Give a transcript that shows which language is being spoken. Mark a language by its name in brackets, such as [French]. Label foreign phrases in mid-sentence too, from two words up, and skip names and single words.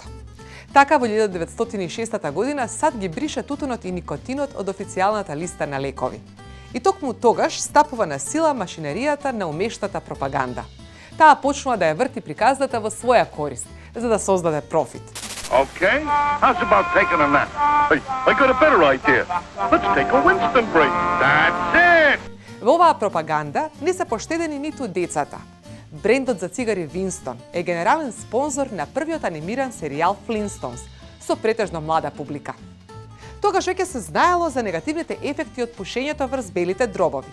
[Macedonian] Така во 1906 година САД ги брише тутунот и никотинот од официјалната листа на лекови. И токму тогаш стапува на сила машинеријата на умештата пропаганда. Таа почнува да ја врти приказната во своја корист, за да создаде профит. [English] Okay, how's about taking a nap? Hey, I got a better idea. Let's take a Winston break. That's it! [Macedonian] Во оваа пропаганда не се поштедени ниту децата. Брендот за цигари Винстон е генерален спонзор на првиот анимиран серијал Флинстонс со претежно млада публика. Тогаш веќе се знаело за негативните ефекти од пушењето врз белите дробови.